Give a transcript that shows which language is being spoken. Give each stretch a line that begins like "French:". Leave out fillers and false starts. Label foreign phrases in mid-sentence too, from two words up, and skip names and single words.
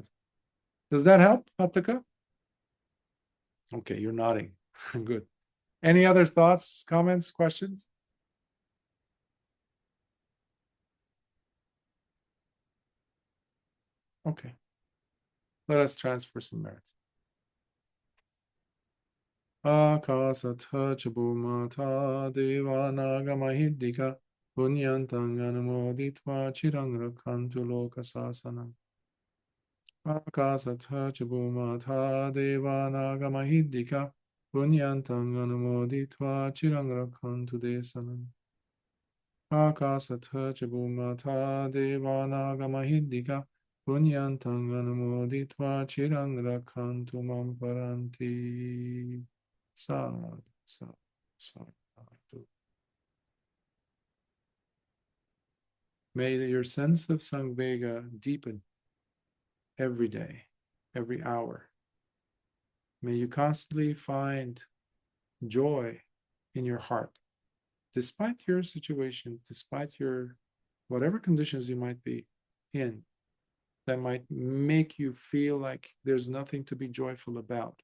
English: Does that help, Hataka? Okay, you're nodding. Good. Any other thoughts, comments, questions? Okay. Let us transfer some merits.
Pali: Akasatha chabumata devanaga mahiddhika punyantang anumoditva chirang rakhantu lokasasanam. Akasatha chabumata devanaga mahiddhika punyantang anumoditva chirang rakhantu desanam. Akasatha Chabumata Devanagamahiddhika Punyantang Anumoditva Chirang Rakhantu Mam Paranti. Sadhu, sadhu, sadhu.
English: May your sense of Samvega deepen every day, every hour. May you constantly find joy in your heart, despite your situation, despite your whatever conditions you might be in, that might make you feel like there's nothing to be joyful about.